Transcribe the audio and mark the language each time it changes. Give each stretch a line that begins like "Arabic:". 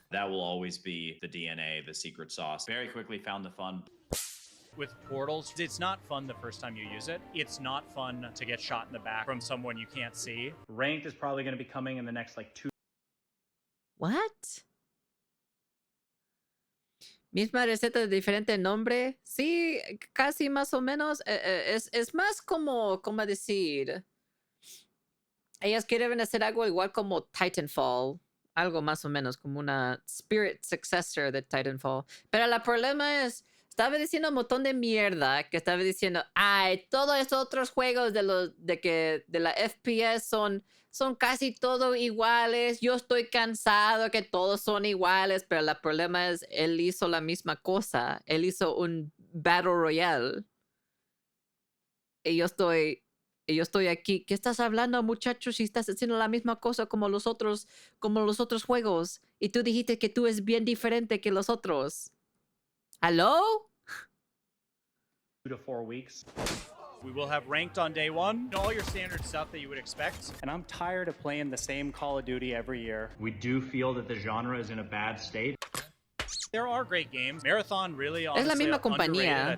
English: That will always be the DNA, the secret sauce. Very quickly found the fun. With portals, it's not fun the first time you use it. It's not fun to get shot in the back from someone you can't see. Ranked is probably going to be coming in the next, like, 2. What?
Spanish: Misma receta de diferente nombre. Sí, casi más o menos. Es más como decir. Ellas quieren hacer algo igual como Titanfall. Algo más o menos como una spirit successor de Titanfall. Pero el problema es, estaba diciendo un montón de mierda, que estaba diciendo, ay, todos esos otros juegos de la FPS son casi todos iguales. Yo estoy cansado que todos son iguales, pero el problema es, él hizo la misma cosa. Él hizo un Battle Royale. Y yo estoy aquí. ¿Qué estás hablando, muchachos? Si estás haciendo la misma cosa como los otros juegos. Y tú dijiste que tú es bien diferente que los otros.
English: ¿Hello? 2 to 4 weeks. We will have ranked on day 1. All your standard stuff that you would expect. And I'm tired of playing the same Call of Duty every year. We do feel that the genre is in a bad state. There are great games. Marathon really, honestly,
Spanish: es la misma
English: underrated. I
Spanish: compañía